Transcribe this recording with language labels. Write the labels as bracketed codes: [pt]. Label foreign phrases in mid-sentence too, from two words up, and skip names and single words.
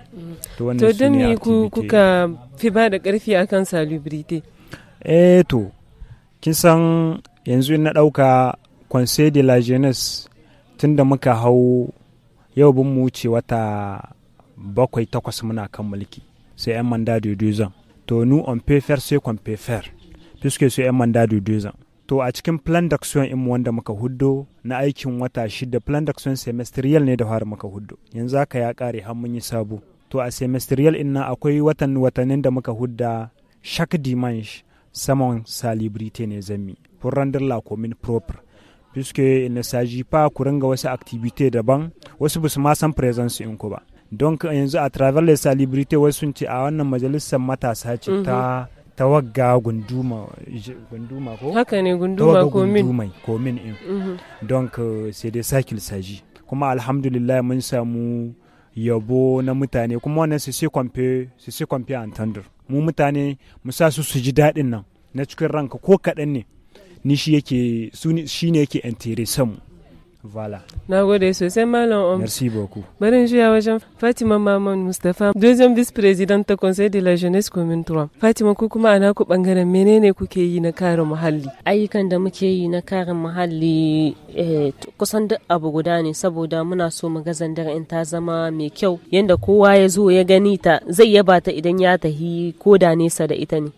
[ha] To don me kuka fi ba da ƙarfi akan salubrite? To kin san yanzu na ɗauka Conseil de la Jeunesse tun da muka hau yau bin mu wuce wata 7-8 muna kan mulki, sai 'yan [fr] manda de 2 ans. To nous on peut faire ce qu'on peut faire puisque c'est 'yan manda de 2 ans. [ha] To a cikin [fr] plan d'action [ha] in wanda muka huddo na aikin wata 6, [fr] plan d'action semestrial [ha] ne da fara muka huddo, yanzu haka ya kare har mun yi sabo. To a semestrial in nan akwai watannin da muka hudda [fr] chaque dimanche [ha] saman salubrité ne zami [fr] pour rendre la commune propre, puisque il ne s'agit pas [ha] ku ringa wasu activité daban, wasu ba su ma san presence in ku ba. Donc yanzu [fr] a travers les salubrités [ha] wasu sun ce a wannan majalisar matasa ce ta wagga gunduma ko? Haka ne, gunduma komin in. [fr] Donc c'est de ça qu'il s'agit. [ha] Kuma alhamdulillah mun samu yabo na mutane, kuma wannan [fr] c'est ce qu'on peut entendre. [ha] Mu mutane mu sa su ji daɗin nan na cikin ranka ko kaɗan ne, ni shi ne yake intéressant mu. [fr] Voilà. [ha] Na gode sosai Malam. [fr] Merci beaucoup. [ha] Barin juya wajen Fatima Maman Mustapha, [fr] deuxième vice-présidente ta Conseil de la Jeunesse Commune 3. [ha] Fatima, ku kuma ana ku bangaren menene kuke yi na kare muhalli? Ayyukan da muke yi na kare muhalli kusan duk abu guda ne, saboda muna so mu ga Zandar in ta zama mai kyau yanda kowa ya zo ya gani ta zai yaba ta idan ya tahi ko da nesa da ita ne.